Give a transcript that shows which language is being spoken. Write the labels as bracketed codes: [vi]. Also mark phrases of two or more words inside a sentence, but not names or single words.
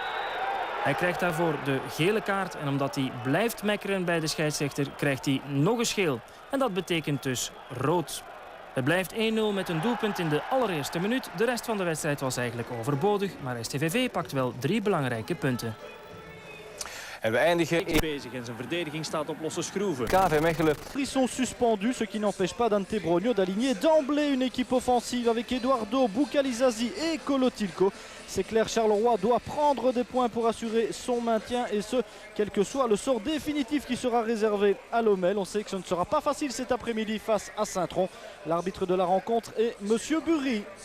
[nl] Hij krijgt daarvoor de gele kaart en omdat hij blijft mekkeren bij de scheidsrechter krijgt hij nog eens geel. En dat betekent dus rood. Het blijft 1-0 met een doelpunt in de allereerste minuut. De rest van de wedstrijd was eigenlijk overbodig, maar STVV pakt wel 3 belangrijke punten. En we eindigen bezig en zijn verdediging staat op losse schroeven. KV Mechelen. [fr] Ils sont suspendus, ce qui n'empêche pas Dante Brogno d'aligner d'emblée une équipe offensive avec Eduardo, Bukalizazi et Kolotilko. C'est clair, Charleroi doit prendre des points pour assurer son maintien et ce, quel que soit le sort définitif qui sera réservé à Lommel. On sait que ce ne sera pas facile cet après-midi face à Saint-Tron. L'arbitre de la rencontre est Monsieur Bury.